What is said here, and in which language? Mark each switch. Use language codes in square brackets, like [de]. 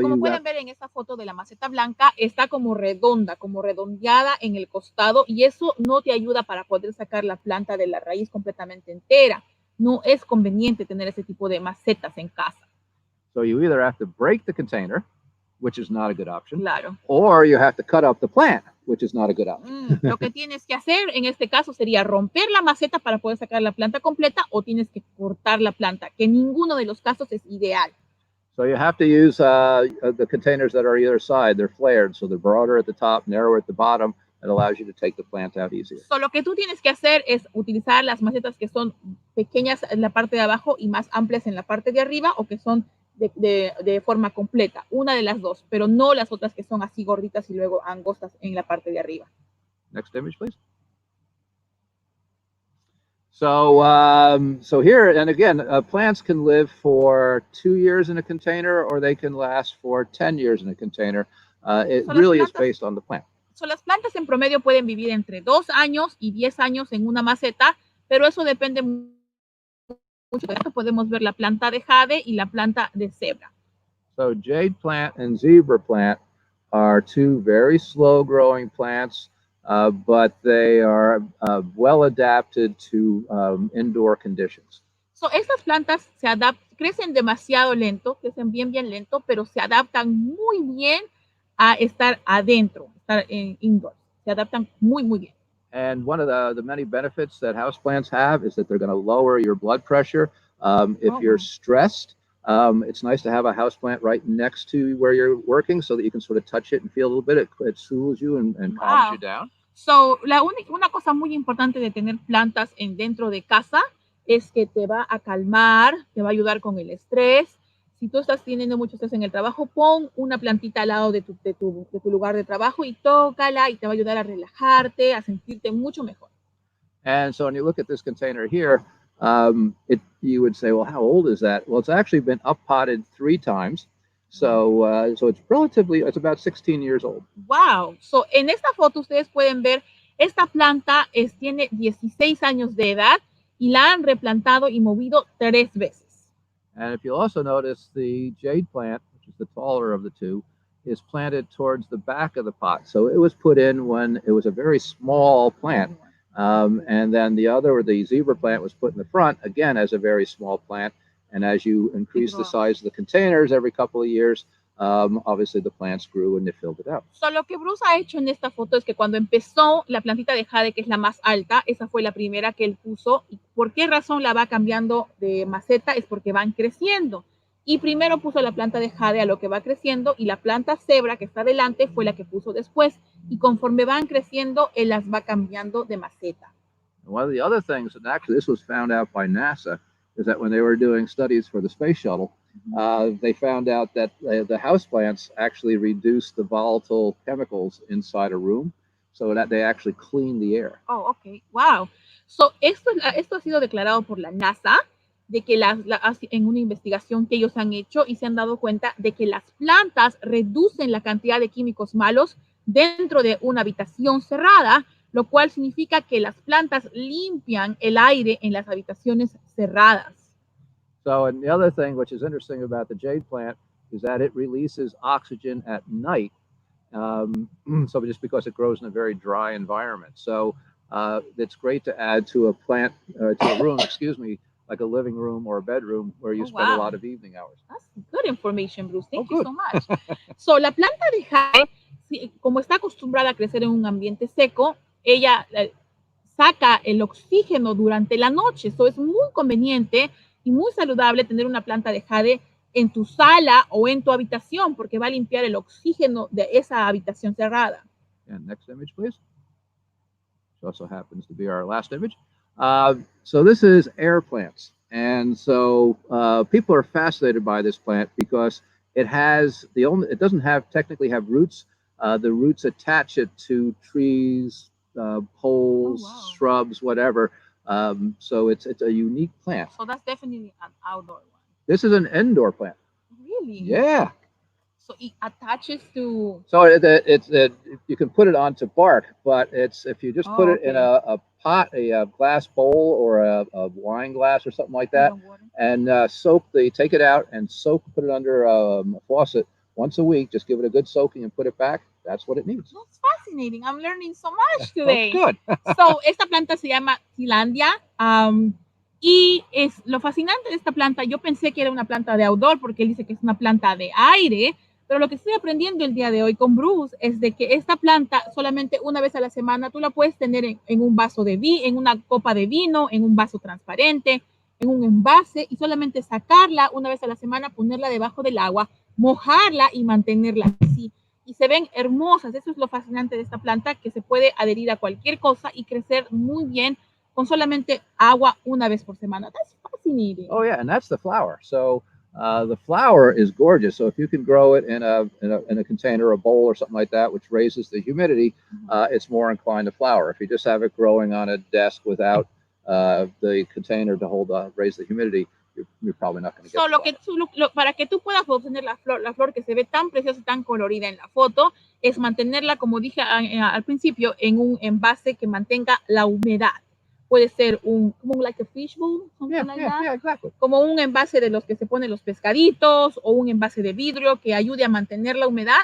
[es] como pueden ver en esta foto de la maceta blanca, está como redonda, como redondeada en el costado, y eso no te ayuda para poder sacar la planta de la raíz completamente entera. No es conveniente tener ese tipo de macetas en casa. [en] So you either have to break the container, which is not a good option. [es] Claro. [en] Or you have to cut up the plant, which is not a good option. [es] Lo que tienes que hacer en este caso sería romper la maceta para poder sacar la planta completa o tienes que cortar la planta, que en ninguno de los casos es ideal. [en] So you have to use the containers that are either side. They're flared, so they're broader at the top, narrower at the bottom. It allows you to take the plant out easier. [es] So, lo que tú tienes que hacer es utilizar las macetas que son pequeñas en la parte de abajo y más amplias en la parte de arriba, o que son de forma completa, una de las dos, pero no las otras que son así gorditas y luego angostas en la parte de arriba. [en] Next image, please. So, so here, and again, plants can live for 2 years in a container, or they can last for 10 years in a container. It really is based on the plant. [es] So, las plantas en promedio pueden vivir entre 2 años y 10 años en una maceta, pero eso depende mucho. Podemos ver la planta de jade y la planta de cebra. [en] So jade plant and zebra plant are two very slow growing plants, but they are well adapted to indoor conditions. [es] So, estas plantas crecen demasiado lento, crecen bien lento, pero se adaptan muy bien a estar adentro, estar en indoor. Se adaptan muy bien. [en] And one of the many benefits that houseplants have is that they're going to lower your blood pressure. If you're stressed, it's nice to have a houseplant right next to where you're working so that you can sort of touch it and feel a little bit. It soothes you and calms you down. [es] So, una cosa muy importante de tener plantas dentro de casa es que te va a calmar, te va a ayudar con el estrés. Si tú estás teniendo mucho estrés en el trabajo, pon una plantita al lado de tu lugar de trabajo y tócala, y te va a ayudar a relajarte, a sentirte mucho mejor. [en] And so when you look at this container here, you would say, well, how old is that? Well, it's actually been up-potted 3 times. So, so it's about 16 years old. Wow. [es] So, en esta foto ustedes pueden ver, esta planta tiene 16 años de edad y la han replantado y movido 3 veces. [en] And if you'll also notice, the jade plant, which is the taller of the two, is planted towards the back of the pot. So it was put in when it was a very small plant. And then the zebra plant was put in the front, again, as a very small plant. And as you increase the size of the containers every couple of years, obviously the plants grew and they filled it out. [es] So, lo que Bruce ha hecho en esta foto es que cuando empezó la plantita de jade, que es la más alta, esa fue la primera que él puso. ¿Y por qué razón la va cambiando de maceta? Es porque van creciendo. Y primero puso la planta de jade a lo que va creciendo, y la planta cebra que está adelante fue la que puso después. Y conforme van creciendo, él las va cambiando de maceta. [en] And one of the other things, and actually this was found out by NASA, is that when they were doing studies for the space shuttle, they found out that the houseplants actually reduce the volatile chemicals inside a room, so that they actually clean the air. Oh, okay. Wow. [es] So, esto ha sido declarado por la NASA, de que en una investigación que ellos han hecho, y se han dado cuenta de que las plantas reducen la cantidad de químicos malos dentro de una habitación cerrada, lo cual significa que las plantas limpian el aire en las habitaciones cerradas. [en] So, and the other thing which is interesting about the jade plant is that it releases oxygen at night. So just because it grows in a very dry environment. So it's great to add to a plant, to a room, excuse me, like a living room or a bedroom where you spend a lot of evening hours. That's good information, Bruce. Thank you so much. [es] So, la planta de jade, como está acostumbrada a crecer en un ambiente seco, ella saca el oxígeno durante la noche. So, es muy conveniente y muy saludable tener una planta de jade en tu sala o en tu habitación, porque va a limpiar el oxígeno de esa habitación cerrada. [en] And next image, please. Which also happens to be our last image. So this is air plants. And so people are fascinated by this plant because it doesn't technically have roots. The roots attach it to trees, poles, shrubs, whatever. So it's a unique plant. So that's definitely an outdoor one. This is an indoor plant. Really? Yeah. So it attaches to. So you can put it onto bark, but if you just put it in a pot, a glass bowl, or a wine glass or something like that, and take it out and put it under a faucet once a week. Just give it a good soaking and put it back. That's what it needs. That's fascinating. I'm learning so much today. Good. [es] So, esta planta se llama Tilandia. Y lo fascinante de esta planta, yo pensé que era una planta de outdoor porque él dice que es una planta de aire, Pero lo que estoy aprendiendo el día de hoy con Bruce es de que esta planta solamente una vez a la semana tú la puedes tener en un vaso de vino, en una copa de vino, en un vaso transparente, en un envase y solamente sacarla una vez a la semana, ponerla debajo del agua, mojarla y mantenerla así. Y se ven hermosas. Eso es lo fascinante de esta planta, que se puede adherir a cualquier cosa y crecer muy bien con solamente agua una vez por semana. [en] That's fascinating. Oh yeah, and that's the flower. So the flower is gorgeous. So if you can grow it in a container, a bowl, or something like that, which raises the humidity, it's more inclined to flower. If you just have it growing on a desk without the container to hold raise the humidity, you're probably not going to get. [es] So, para que tú puedas obtener la flor que se ve tan preciosa, tan colorida en la foto, es mantenerla, como dije al principio, en un envase que mantenga la humedad. Puede ser como [en] like a fishbowl, Exactly. [es] Como un envase de los que se ponen los pescaditos o un envase de vidrio que ayude a mantener la humedad.